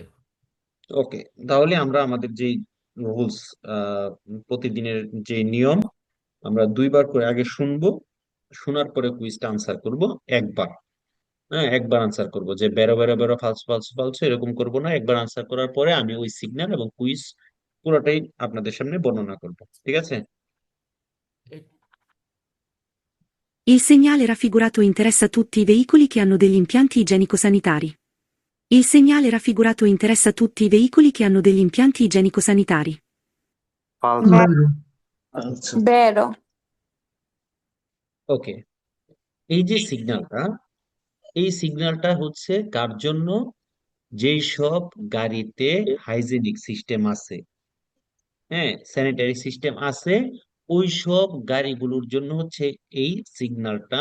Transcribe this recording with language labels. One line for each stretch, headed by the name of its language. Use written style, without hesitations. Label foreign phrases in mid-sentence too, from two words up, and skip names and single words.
Bangla: ওকে, তাহলে আমরা আমাদের যে রুলস, প্রতিদিনের যে নিয়ম, আমরা দুইবার করে আগে শুনবো, শোনার পরে
English: quiz answer
Bangla: করব একবার। হ্যাঁ, একবার আনসার করব, যে
Italian: vero vero vero falso falso falso
Bangla: এরকম করব না। একবার আনসার করার পরে আমি ওই সিগন্যাল এবং কুইজ পুরোটাই আপনাদের সামনে বর্ণনা করব। ঠিক আছে? এ-
Italian: Il segnale raffigurato interessa tutti i veicoli che hanno degli impianti igienico-sanitari. Il segnale raffigurato interessa tutti i veicoli che hanno degli impianti igienico-sanitari. Falso. Vero. Vero.
Bangla: ওকে, এই যে সিগন্যালটা, এই সিগন্যালটা কার জন্য? যেই সব গাড়িতে
English: hygienic system
Bangla: আছে, হ্যাঁ,
English: sanitary system
Bangla: আছে, ওই সব গাড়িগুলোর জন্য এই সিগন্যালটা।